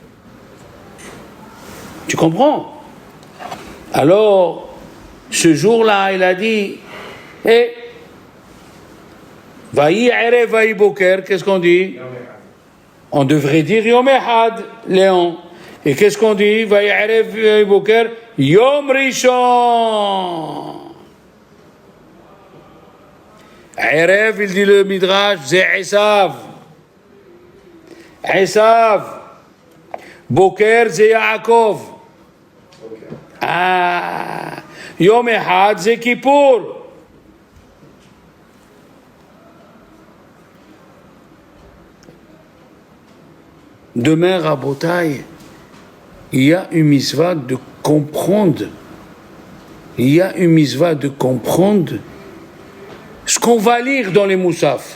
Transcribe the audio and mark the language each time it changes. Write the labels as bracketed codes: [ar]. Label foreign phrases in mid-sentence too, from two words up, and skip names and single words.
[fr] Tu comprends? Alors, ce jour-là, il a dit, [he] ויהי ערב ויהי בוקר, [fr] qu'est-ce qu'on dit? On devrait dire [he] יום אחד, [fr] Léon. Et qu'est-ce qu'on dit? [he] ויהי ערב ויהי בוקר, יום ראשון. [fr] Erev, il dit le Midrash, c'est Esav. Esav. Boker, c'est Yaakov. [he] Ah. יום אחד, [fr] c'est Kippour. Demain, Rabotai, il y a une mitzvah de comprendre. Il y a une mitzvah de comprendre ce qu'on va lire dans les Moussaf.